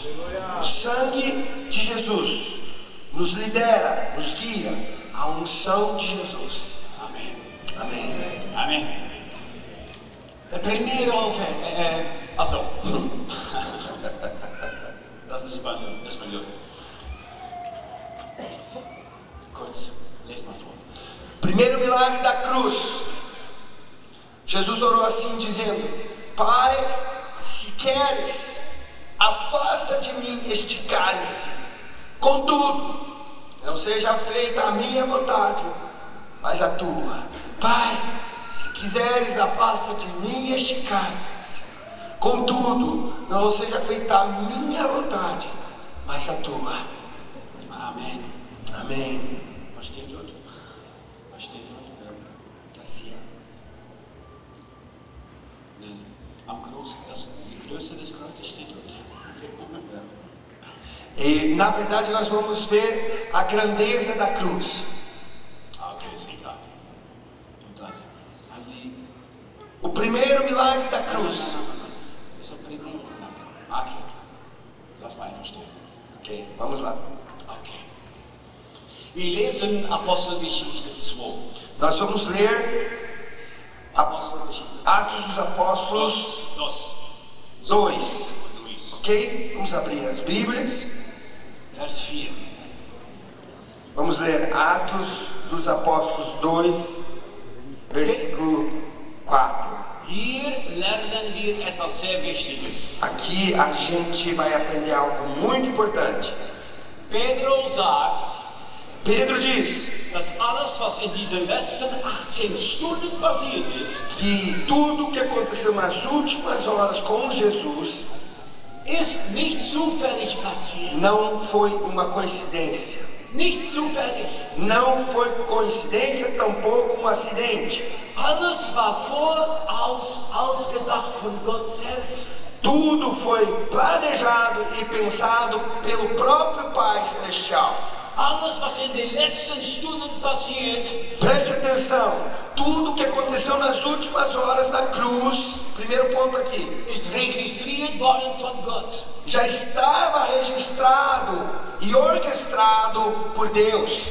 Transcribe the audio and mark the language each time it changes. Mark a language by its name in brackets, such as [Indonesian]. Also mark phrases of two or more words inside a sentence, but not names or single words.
[Portuguese] O sangue de Jesus nos lidera, nos guia à unção de Jesus. Amém. Amém. Amém. Primeiro, [German] also, das ist Espanhol. Kurz, lest mal vor. [Portuguese] Primeiro milagre da cruz. Jesus orou assim dizendo: Pai, se queres, afasta de mim este cálice. Contudo, não seja feita a minha vontade, mas a tua. Pai, se quiseres, afasta de mim este cálice. Contudo, não seja feita a minha vontade, mas a tua. Amém. Amém. [German] Was steht dort? Was steht dort? Das hier. Nee, am Kreuz, die Größe des Kreuzes steht dort. [Portuguese] E na verdade nós vamos ver a grandeza da cruz. [German] Okay, ist egal. Und das? [Portuguese] O primeiro milagre da cruz. [German] Ist der primeiro? Okay. Lass mal einfach stehen. [Portuguese] Ok, vamos lá. Okay. [German] Wir lesen Apostelgeschichte 2. [Portuguese] Nós vamos ler [German] Apostelgeschichte 2. [Portuguese] Atos dos Apóstolos 2. Ok? Vamos abrir as Bíblias. [German] Vers 4. [Portuguese] Vamos ler Atos dos Apóstolos 2, versículo 4. [German] Hier lernen wir etwas sehr Wichtiges. [Portuguese] Aqui a gente vai aprender algo muito importante. [German] Pedro sagt, [Portuguese] Pedro diz [German] dass alles, was in diesen letzten 18 Stunden passiert ist, [Portuguese] que tudo o que aconteceu nas últimas horas com Jesus [German] ist nicht zufällig passiert. [Portuguese] não foi uma coincidência. [German] Nicht zufällig. [Portuguese] Não foi coincidência, tampouco um acidente. [German] Alles war voraus ausgedacht von Gott selbst. [Portuguese] Tudo foi planejado e pensado pelo próprio Pai Celestial. [German] Alles, was in den letzten Stunden passiert, [Portuguese] Preste atenção, tudo que aconteceu nas últimas horas da cruz, primeiro ponto aqui, [German] ist registriert worden von Gott. [Portuguese] já estava registrado e orquestrado por Deus.